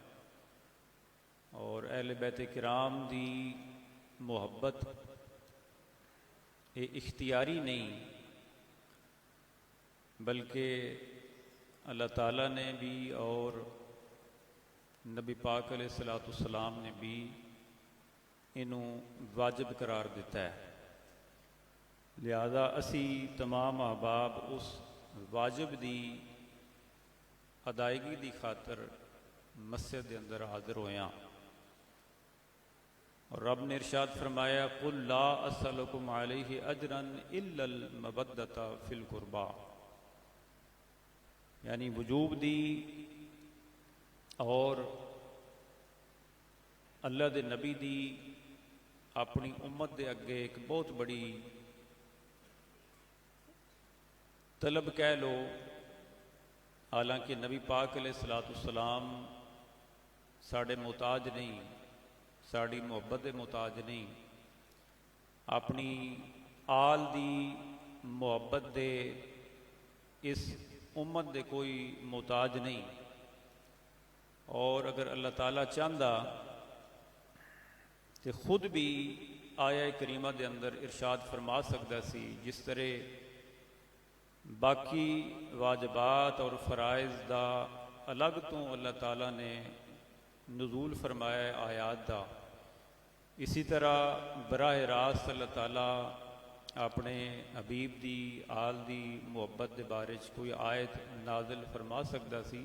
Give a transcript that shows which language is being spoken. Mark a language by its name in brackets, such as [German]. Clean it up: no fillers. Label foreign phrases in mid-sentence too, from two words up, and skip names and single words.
[Punjabi] اور اہل بیت کرام دی محبت یہ اختیاری نہیں، بلکہ اللہ تعالیٰ نے بھی اور نبی پاک علیہ السلام نے بھی اینوں واجب قرار دتا ہے. لہٰذا اسی تمام احباب اس واجب دی ادائیگی دی خاطر مسجد کے اندر حاضر ہویا. اور رب نے ارشاد فرمایا, [Arabic] قل لا أسألكم عليه أجرا إلا المودة في القربى, [Punjabi] یعنی وجوب دی اور اللہ دے نبی دی اپنی امت دے اگے اک بہت بڑی طلب کہہ لو. حالانکہ نبی پاک علیہ السلام ساڈے محتاج نہیں، ساڈی محبت دے محتاج نہیں، اپنی آل دی محبت دے اس امت دے کوئی محتاج نہیں. اور اگر اللہ تعالیٰ چاہتا تو خود بھی آیہ کریمہ دے اندر ارشاد فرما سکتا سی، جس طرح باقی واجبات اور فرائض دا الگ تو اللہ تعالیٰ نے نزول فرمایا آیات دا، اسی طرح براہ راست اللہ تعالیٰ اپنے حبیب دی آل دی محبت کے بارے کوئی آیت نازل فرما سکتا سی.